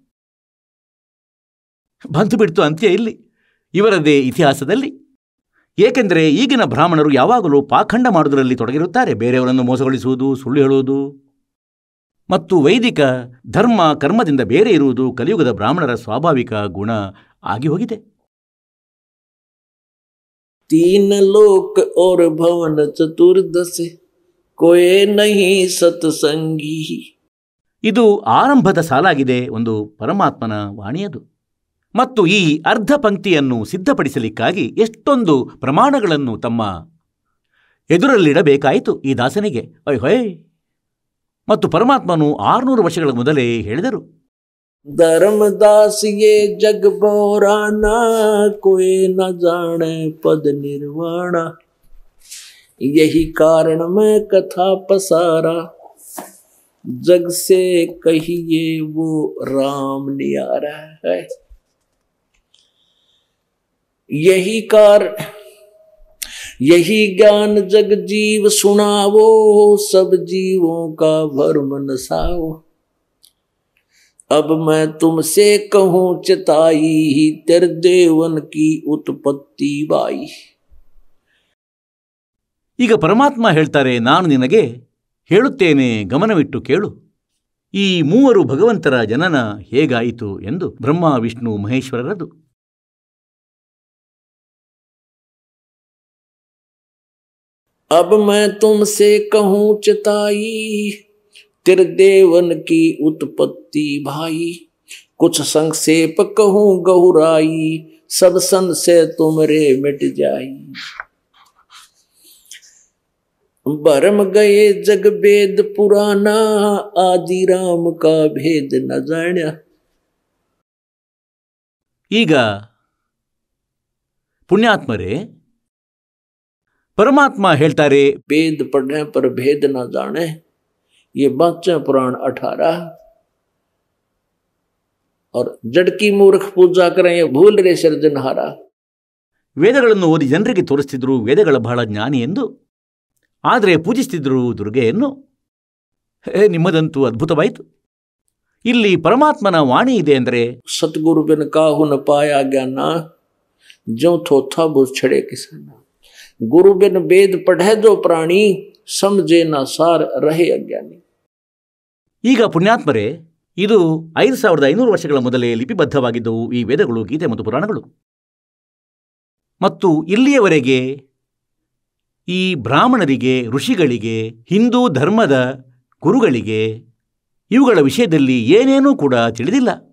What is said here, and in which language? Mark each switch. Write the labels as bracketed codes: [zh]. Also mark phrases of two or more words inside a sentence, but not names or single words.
[kn] ಬಂತು ಬಿಡ್ತು ಅಂತ್ಯ ಇಲ್ಲಿ ಇವರದೇ ಇತಿಹಾಸದಲ್ಲಿ. ಏಕೆಂದರೆ ಈಗಿನ ಬ್ರಾಹ್ಮಣರು ಯಾವಾಗಲೂ ಪಾಖಂಡ ಮಾಡುವುದರಲ್ಲಿ ತೊಡಗಿರುತ್ತಾರೆ. ಬೇರೆಯವರನ್ನು ಮೋಸಗೊಳಿಸುವುದು, ಸುಳ್ಳು ಹೇಳುವುದು ಮತ್ತು ವೈದಿಕ ಧರ್ಮ ಕರ್ಮದಿಂದ ಬೇರೆ ಇರುವುದು ಕಲಿಯುಗದ ಬ್ರಾಹ್ಮಣರ ಸ್ವಾಭಾವಿಕ ಗುಣ ಆಗಿ ಹೋಗಿದೆ. [hi] तीन लोक और भवन चतुर्दश कोई नहीं सत्संगी. [kn] ಇದು ಆರಂಭದ ಸಾಲಾಗಿದೆ, ಒಂದು ಪರಮಾತ್ಮನ ವಾಣಿಯದು. ಮತ್ತು ಈ ಅರ್ಧ ಪಂಕ್ತಿಯನ್ನು ಸಿದ್ಧಪಡಿಸಲಿಕ್ಕಾಗಿ ಎಷ್ಟೊಂದು ಪ್ರಮಾಣಗಳನ್ನು ತಮ್ಮ ಎದುರಲ್ಲಿಡಬೇಕಾಯಿತು ಈ ದಾಸನಿಗೆ. ಹೊಯ್. ಮತ್ತು ಪರಮಾತ್ಮನು 600 ವರ್ಷಗಳ ಮೊದಲೇ ಹೇಳಿದರು, [hi] धर्मदास ये जग बोराना कोई न जाने पद निर्वाणा. यही कारण मैं कथा पसारा जग से कहिए वो राम नियारा है. यही कारण यही ज्ञान जग जीव सुनावो सब जीवों का भरम नसाओ. अब मैं तुमसे कहूँ चिताई तेरे देवन की उत्पत्ति बाई. [kn] ಈಗ ಪರಮಾತ್ಮ ಹೇಳ್ತಾರೆ, ನಾನು ನಿನಗೆ ಹೇಳುತ್ತೇನೆ, ಗಮನವಿಟ್ಟು ಕೇಳು. ಈ ಮೂವರು ಭಗವಂತರ ಜನನ ಹೇಗಾಯಿತು ಎಂದು. ಬ್ರಹ್ಮ, ವಿಷ್ಣು, ಮಹೇಶ್ವರರದು. [hi] अब मैं तुमसे कहूँ चिताई तेरे देवन की उत्पत्ति भाई. कुछ संक्षेप कहूँ गहुराई सब संशय तुमरे मिट जाई. भरम गए जग वेद पुराना आदि राम का भेद न जाना. [kn] ಈಗ ಪುಣ್ಯಾತ್ಮರೇ, ಪರಮಾತ್ಮ ಹೇಳ್ತಾರೆ, [hi] वेद पढ़ने पर भेद न जाने. ये बाचा पुराण 18. और जड़ की मूर्ख पूजा करें ये भूल रहे सृजनहारा. [kn] ವೇದಗಳನ್ನು ಓದಿ ಜನರಿಗೆ ತೋರಿಸ್ತಿದ್ರು ವೇದಗಳ ಬಹಳ ಜ್ಞಾನಿ ಎಂದು, ಆದರೆ ಪೂಜಿಸ್ತಿದ್ರು ದುರ್ಗೆಯನ್ನು. ನಿಮ್ಮದಂತೂ ಅದ್ಭುತವಾಯಿತು. ಇಲ್ಲಿ ಪರಮಾತ್ಮನ ವಾಣಿ ಇದೆ ಅಂದರೆ, [hi] सतगुरु बिन काहू न पाया ज्ञाना जो थोथा बुझ छड़े किसाना. गुरु बिन वेद पढ़े जो प्राणी समझे न सार रहे अज्ञानी. [kn] ಈಗ ಪುಣ್ಯಾತ್ಮರೇ, ಇದು 5500 ವರ್ಷಗಳ ಮೊದಲೇ ಲಿಪಿಬದ್ಧವಾಗಿದ್ದವು ಈ ವೇದಗಳು, ಗೀತೆ ಮತ್ತು ಪುರಾಣಗಳು. ಮತ್ತು ಇಲ್ಲಿಯವರೆಗೆ ಈ ಬ್ರಾಹ್ಮಣರಿಗೆ, ಋಷಿಗಳಿಗೆ, ಹಿಂದೂ ಧರ್ಮದ ಗುರುಗಳಿಗೆ ಇವುಗಳ ವಿಷಯದಲ್ಲಿ ಏನೇನೂ ಕೂಡ ತಿಳಿದಿಲ್ಲ.